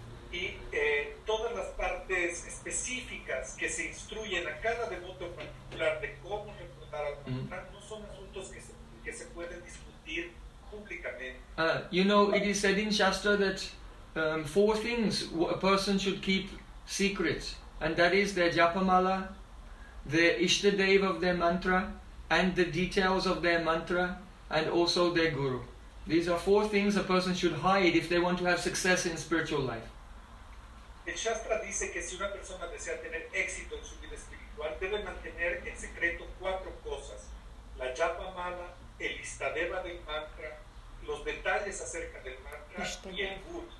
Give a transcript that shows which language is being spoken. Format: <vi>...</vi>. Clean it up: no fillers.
<es>Y todas las partes específicas que se instruyen a cada devoto en particular de cómo recordar al mantra no son asuntos que se pueden discutir públicamente.</es> <en>You know, it is said in Shastra that four things a person should keep secret, and that is their japamala, the ishtadeva of their mantra, and the details of their mantra, and also their guru. These are four things a person should hide if they want to have success in spiritual life.</en> <es>El Shastra dice que si una persona desea tener éxito en su vida espiritual, debe mantener en secreto cuatro cosas: la japa mala, el istadeva del mantra, los detalles acerca del mantra y el guru.</es>